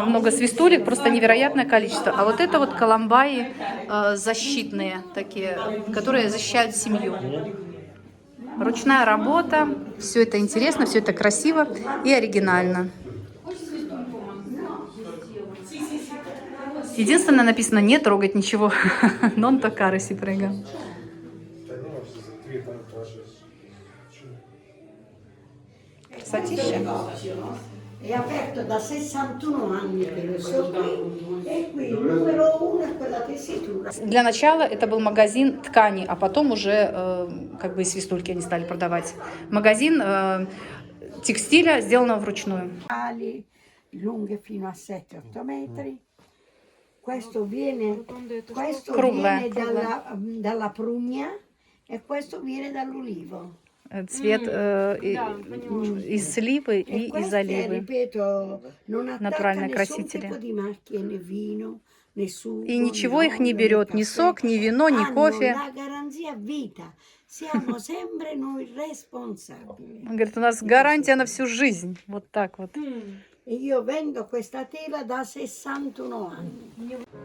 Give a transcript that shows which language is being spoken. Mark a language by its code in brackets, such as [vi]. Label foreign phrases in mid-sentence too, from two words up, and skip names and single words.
[ru] Много свистулек, просто невероятное количество. А вот это вот коломбаи защитные такие, которые защищают семью. Ручная работа, все это интересно, все это красиво и оригинально. Единственное, написано не трогать ничего. [it] Non toccare si prega. Красотища. È aperto da 61 anni che lo so qui, e qui il numero 1 è quella tessitura. [ru] Для начала это был магазин тканей, а потом уже как бы и свистульки они стали продавать. Магазин текстиля, сделанного вручную. [it] Ali lunghe fino a 7-8 metri. Questo viene [ru] Круглая. [it] dalla prugna e questo viene dall'ulivo. [ru] Цвет из сливы и из оливы. Натуральные красители. И ничего их не берет, ни сок, ни вино, ни кофе. Он говорит, у нас гарантия на всю жизнь. Вот так вот. [it] Io vendo questa tela da 61 anni.